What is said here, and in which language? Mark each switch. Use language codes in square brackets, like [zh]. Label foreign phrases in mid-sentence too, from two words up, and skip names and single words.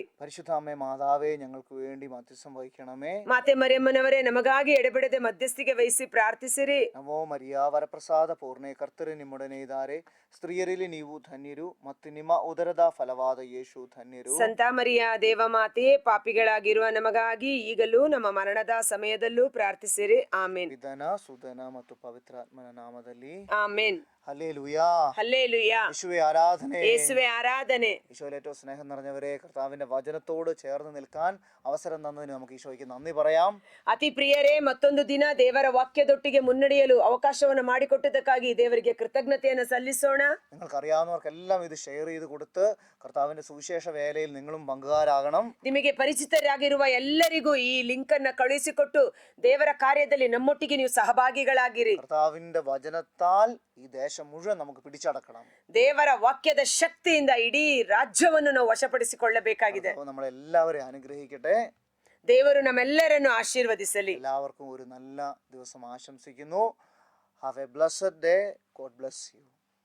[ml] പരിശുദ്ധ അമ്മേ മാതാവേ, ഞങ്ങൾക്ക് വേണ്ടി മധ്യസ്ഥം വഹിക്കണമേ. [kn] ಮಾತೆ ಮರಿಯಮ್ಮನವರೇ, ನಮಗಾಗಿ ಎಡೆಬಿಡದೆ ಮಧ್ಯಸ್ಥಿಗೆ ವಹಿಸಿ ಪ್ರಾರ್ಥಿಸಿರಿ. ನಮೋ ಮರಿಯಾ ವರಪ್ರಸಾದ ಪೂರ್ಣೆ, ಕರ್ತರು ನಿಮ್ಮೊಡನೆ ಇದ್ದಾರೆ, ಸ್ತ್ರೀಯರಲ್ಲಿ ನೀವು ಧನ್ಯರು ಮತ್ತು ನಿಮ್ಮ ಉದರದ ಫಲವಾದ ಯೇಸು ಧನ್ಯರು. ಸಂತ ಮರಿಯ ದೇವ ಮಾತೆಯೇ, ಪಾಪಿಗಳಾಗಿರುವ ನಮಗಾಗಿ ಈಗಲೂ ನಮ್ಮ ಮರಣದ ಸಮಯದಲ್ಲೂ ಪ್ರಾರ್ಥಿಸಿರಿ. ಆಮೇನ್. ಪಿತನ, ಸುತನ ಮತ್ತು ಪವಿತ್ರಾತ್ಮನ ನಾಮದಲ್ಲಿ ಆಮೇನ್. [ml] ഹല്ലേലൂയാ. ഹല്ലേലൂയാ. യേശുവേ ആരാധന. യേശുവേ ആരാധന. ഈശോയിൽ ഏറ്റവും സ്നേഹം നിറഞ്ഞവരെ, കർത്താവിന്റെ വചനത്തോട് ചേർന്ന് നിൽക്കാൻ അവസരം തന്നതിന് നമുക്ക് ഈശോയ്ക്ക് നന്ദി പറയാം. [kn] ಅತಿ ಪ್ರಿಯರೇ, ಮತ್ತೊಂದು ದಿನ ದೇವರ ವಾಕ್ಯದೊಟ್ಟಿಗೆ ಮುನ್ನಡೆಯಲು ಅವಕಾಶವನ್ನು ಮಾಡಿಕೊಟ್ಟದಕ್ಕಾಗಿ ದೇವರಿಗೆ ಕೃತಜ್ಞತೆಯನ್ನು ಸಲ್ಲಿಸೋಣ. [ml] നിങ്ങൾക്കറിയാവുന്നവർക്കെല്ലാം ഇത് ഷെയർ ചെയ്ത് കൊടുത്ത് കർത്താവിന്റെ സുവിശേഷ വേലയിൽ നിങ്ങളും പങ്കുകാരാകണം. [kn] ನಿಮಗೆ ಪರಿಚಿತರಾಗಿರುವ ಎಲ್ಲರಿಗೂ ಈ ಲಿಂಕ್ ಅನ್ನ ಕಳುಹಿಸಿಕೊಟ್ಟು ದೇವರ ಕಾರ್ಯದಲ್ಲಿ ನಮ್ಮೊಟ್ಟಿಗೆ ನೀವು ಸಹಭಾಗಿಗಳಾಗಿರಿ. [ml] കർത്താവിന്റെ വചനത്താൽ ഈ ദേശം മുഴുവൻ നമുക്ക് പിടിച്ചടക്കണം. [kn] ದೇವರ ವಾಕ್ಯದ ಶಕ್ತಿಯಿಂದ ಇಡೀ ರಾಜ್ಯವನ್ನು ನಾವು ವಶಪಡಿಸಿಕೊಳ್ಳಬೇಕಾಗಿದೆ. [ml] നമ്മളെല്ലാവരെയും അനുഗ്രഹിക്കട്ടെ. [kn] ದೇವರು ನಮ್ಮೆಲ್ಲರನ್ನು ಆಶೀರ್ವದಿಸಲಿ. [ml] എല്ലാവർക്കും ഒരു നല്ല ദിവസം ആശംസിക്കുന്നു. [en] Have a blessed day. God bless you.